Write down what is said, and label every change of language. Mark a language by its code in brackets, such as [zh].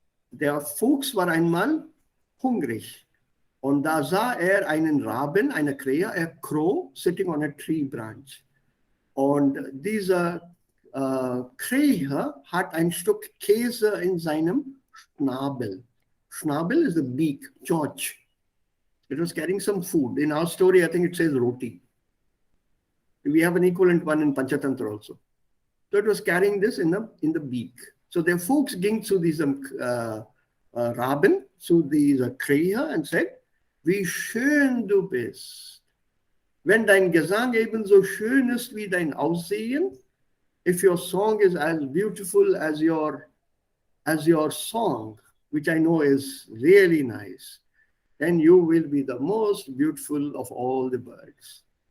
[de] Der Fuchs war einmal hungrig. Und da sah er einen Raben, eine Krähe, [en] a crow sitting on a tree branch. [de] Und dieser Krähe hat ein Stück Käse in seinem Schnabel. [en] Schnabel is the beak, George. It was carrying some food. In our story, I think it says roti. We have an equivalent one in Panchatantra also. So it was carrying this in the beak. [de] So der Fuchs ging zu diesem Raben, zu dieser Krähe und said, wie schön du bist. Wenn dein Gesang ebenso schön ist wie dein Aussehen, [en] if your song is as beautiful as your song, which I know is really nice, then you will be the most beautiful of all the birds.